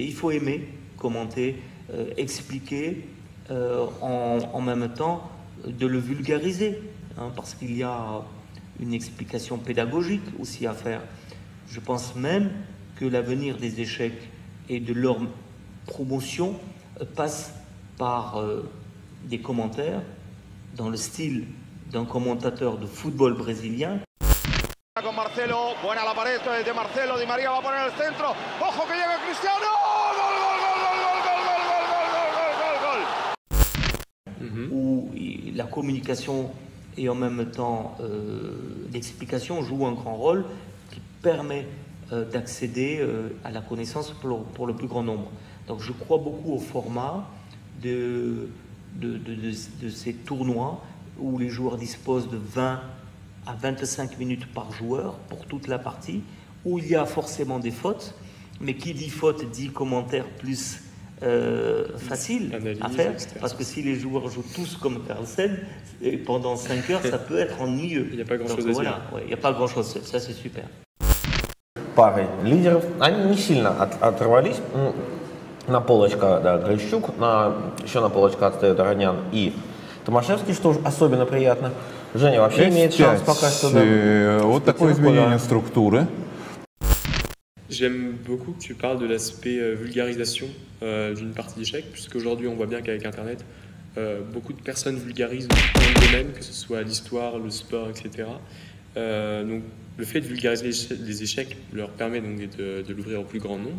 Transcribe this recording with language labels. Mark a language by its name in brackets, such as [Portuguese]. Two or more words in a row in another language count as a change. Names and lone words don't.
[French] Il faut aimer commenter, expliquer, en même temps de le vulgariser, hein, parce qu'il y a une explication pédagogique aussi à faire. Je pense même que l'avenir des échecs et de leur promotion passe par des commentaires dans le style d'un commentateur de football brésilien. [Spanish] Con Marcelo, buena la pared de Marcelo, Di María va a poner el centro, ojo que llega Cristiano, gol, gol, gol, gol, gol, gol, gol, gol, gol, gol, gol. [French] Où la communication et en même temps l'explication jouent un grand rôle qui permet d'accéder à la connaissance pour le plus grand nombre. Donc je crois beaucoup au format de ces tournois où les joueurs disposent de 20 à 25 minutes par joueur pour toute la partie, où il y a forcément des fautes, mais qui dit faute dit commentaire plus facile Analyse, à faire, etc. parce que si les joueurs jouent tous comme Carlsen, pendant 5 heures, ça peut être ennuyeux. Il n'y a pas grand-chose à voilà, dire. ouais, il n'y a pas grand-chose, ça c'est super. [Russian] Парой лидеров, они не сильно оторвались. На полочка, да, Грищук, еще на полочка отстает Аронян и Томашевский, что особенно приятно. Женя вообще имеет шанс пока что. Вот такое изменение структуры. [French] J'aime beaucoup que tu parles de l'aspect vulgarisation d'une partie d'échecs, puisqu'aujourd'hui on voit bien qu'avec Internet, beaucoup de personnes vulgarisent dans le domaine, que ce soit l'histoire, le sport, etc. Donc le fait de vulgariser les échecs leur permet donc de l'ouvrir au plus grand nombre.